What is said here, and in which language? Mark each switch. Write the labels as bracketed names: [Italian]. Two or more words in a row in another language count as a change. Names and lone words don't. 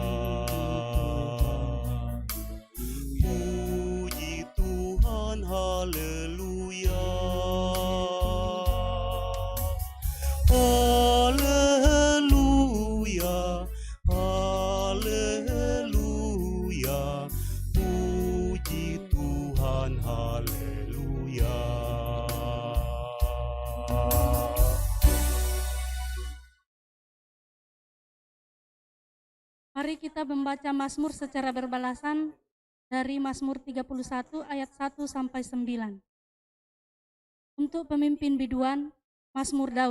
[Indonesian] Puji Tuhan, haleluya. Haleluya, haleluya. Puji Tuhan, haleluya. Mari kita membaca Mazmur secara berbalasan dari Mazmur 31 ayat 1 sampai 9. Untuk pemimpin biduan, Mazmur Daud.